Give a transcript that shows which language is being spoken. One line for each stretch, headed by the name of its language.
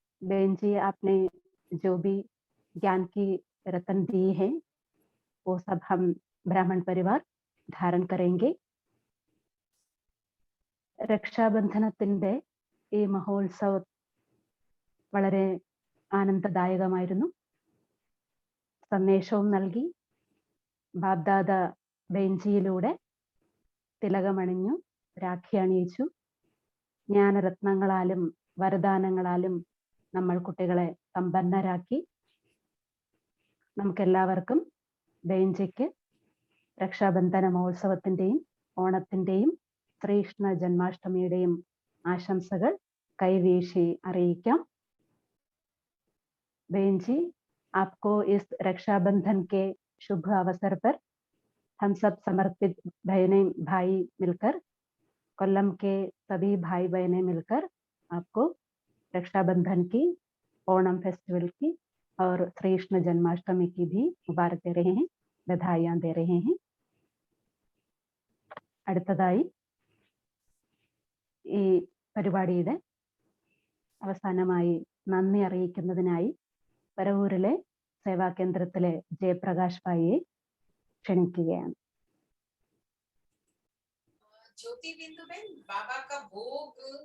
Hindi: बहन जी, आपने जो भी ज्ञान की रतन दी है वो सब हम ब्राह्मण परिवार धारण करेंगे.
Malayalam: രക്ഷാബന്ധനത്തിന്റെ ഈ മഹോത്സവം വളരെ ആനന്ദദായകമായിരുന്നു. സന്ദേശവും നൽകി. ബാബ്ദാദ ബെഞ്ചിയിലൂടെ തിലകമണിഞ്ഞു, രാഖി അണിയിച്ചു. ജ്ഞാനരത്നങ്ങളാലും വരദാനങ്ങളാലും നമ്മൾ കുട്ടികളെ സമ്പന്നരാക്കി. നമുക്കെല്ലാവർക്കും ബെഞ്ചിക്ക് രക്ഷാബന്ധന മഹോത്സവത്തിന്റെയും ഓണത്തിന്റെയും ശ്രീകൃഷ്ണ ജന്മാഷ്ടമിയുടെയും ആശംസകൾ കൈവീശി അറിയിക്കാം.
Hindi: बहन जी, आपको इस रक्षाबंधन के शुभ अवसर पर हम सब समर्पित बहनें भाई मिलकर, कोल्लम के सभी भाई बहनें मिलकर आपको रक्षाबंधन की, ओणम फेस्टिवल की और श्री कृष्ण जन्माष्टमी की भी मुबारक दे रहे हैं, बधाइयां दे रहे हैं.
Malayalam: അടുത്തതായി ഈ പരിപാടിയുടെ അവസാനമായി നന്ദി അറിയിക്കുന്നതിനായി പരവൂരിലെ സേവാ കേന്ദ്രത്തിലെ ജയപ്രകാശ് ഭായിയെ ക്ഷണിക്കുകയാണ്.
Hindi: ज्योति बिंदु बहन, बाबा का भोग